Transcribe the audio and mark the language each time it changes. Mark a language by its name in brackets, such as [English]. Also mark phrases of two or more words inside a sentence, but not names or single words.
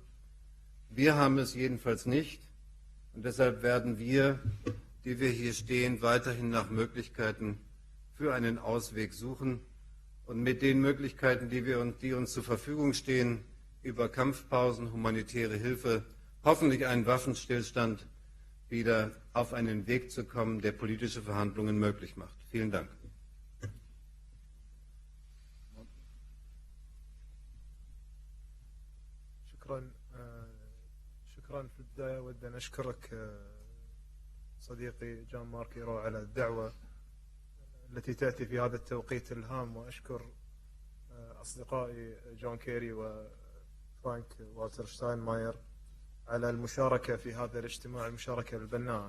[German] Wir haben es jedenfalls nicht. Und deshalb werden wir, die wir hier stehen, weiterhin nach Möglichkeiten für einen Ausweg suchen und mit den Möglichkeiten, die uns zur Verfügung stehen, über Kampfpausen, humanitäre Hilfe, hoffentlich einen Waffenstillstand, wieder auf einen Weg zu kommen, der politische Verhandlungen möglich macht. Vielen Dank. [Arabic] شكرا في البداية أود أن أشكرك صديقي جان مارك إيرو على الدعوة التي تأتي في هذا التوقيت الهام، وأشكر أصدقائي جون كيري وفرانك والتر شتاينماير على المشاركة في هذا الاجتماع، المشاركة البناءة.